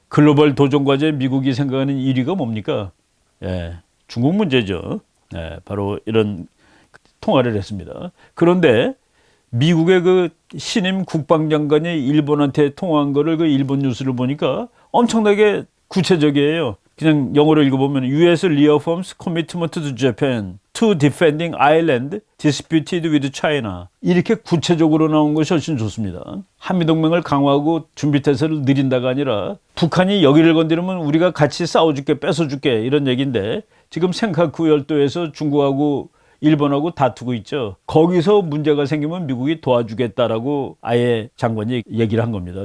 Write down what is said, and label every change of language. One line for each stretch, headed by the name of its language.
Korean: 글로벌 도전과제 미국이 생각하는 1위가 뭡니까? 예, 중국 문제죠. 예, 바로 이런 통화를 했습니다. 그런데 미국의 그 신임 국방장관이 일본한테 통화한 거를 그 일본 뉴스를 보니까 엄청나게 구체적이에요. 그냥 영어로 읽어보면
English: US reaffirms commitment to Japan to defending island disputed with China.
Korean: 이렇게 구체적으로 나온 것이 훨씬 좋습니다. 한미동맹을 강화하고 준비태세를 느린다가 아니라 북한이 여기를 건드리면 우리가 같이 싸워줄게, 뺏어줄게, 이런 얘기인데 지금 센카쿠 열도에서 중국하고 일본하고 다투고 있죠. 거기서 문제가 생기면 미국이 도와주겠다라고 아예 장관이 얘기를 한 겁니다.